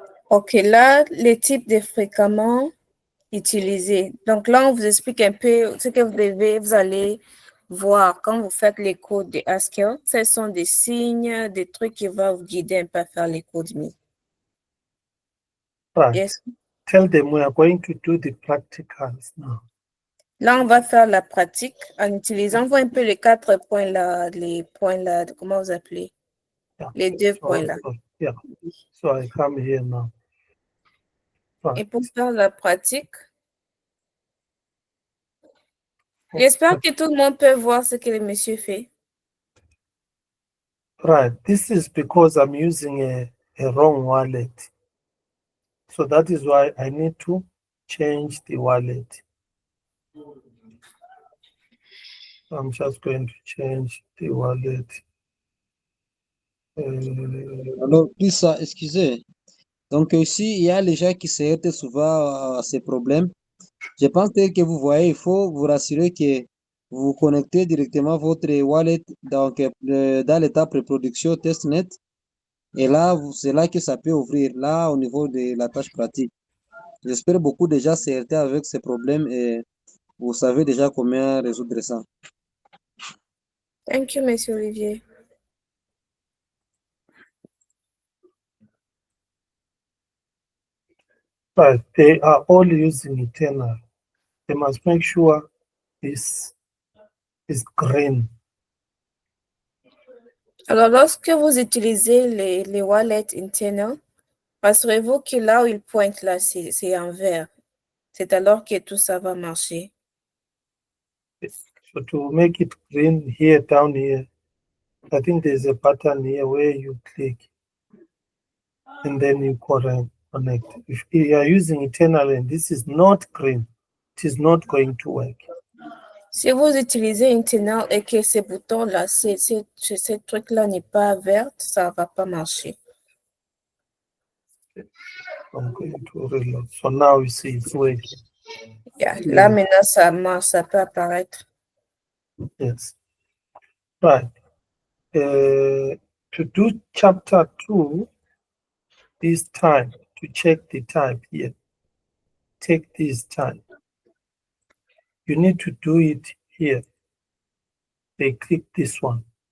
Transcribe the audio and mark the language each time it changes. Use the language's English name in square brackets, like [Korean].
[French] OK, là, les types de fréquemment utilisés. Donc là, on vous explique un peu ce que vous allez voir quand vous faites les codes de Haskell. Ce sont des signes, des trucs qui vont vous guider un peu à faire les codes. [English] Right. Yes. Tell them we are going to do the practicals now. [French] Là, on va faire la pratique en utilisant, on voit un peu les 4 points là, les points là, comment vous appelez? [English] Yeah. [French] Les 2 points là. [English] Yeah. So I come here now. Right. [French] Et pour faire la pratique, j'espère que tout le monde peut voir ce que le monsieur fait. [English] Right. This is because I'm using a wrong wallet. So that is why I need to change the wallet. I'm just going to change the wallet. [French] Alors, plus ça, excusez. Donc, ici, il y a les gens qui se heurtent souvent à ces problèmes. Je pense que vous voyez, il faut vous rassurer que vous connectez directement votre wallet donc, dans l'étape pré-production testnet. Et là, c'est là que ça peut ouvrir, là, au niveau de la tâche pratique. J'espère beaucoup déjà se heurter avec ces problèmes et vous savez déjà comment résoudre ça. [English] Thank you, Monsieur Olivier. But they are all using internal. They must make sure this is green. [French] Alors, lorsque vous utilisez les wallets internes, rassurez-vous que là où il pointe, là, c'est en vert. C'est alors que tout ça va marcher. [English] So to make it green here, down here, I think there's a button here where you click and then you connect. If you are using internal and this is not green, it is not going to work. [French] Si vous utilisez une tunnel et que ces boutons-là, ce truc-là n'est pas vert, ça ne va pas marcher. [English] I'm going to reload. So now we see it's working. Yeah. [French] Là, maintenant, ça marche, ça peut apparaître. [English] Yes. Right. To do chapter 2, this time, to check the type here, take this time. You need to do it here. They click this one.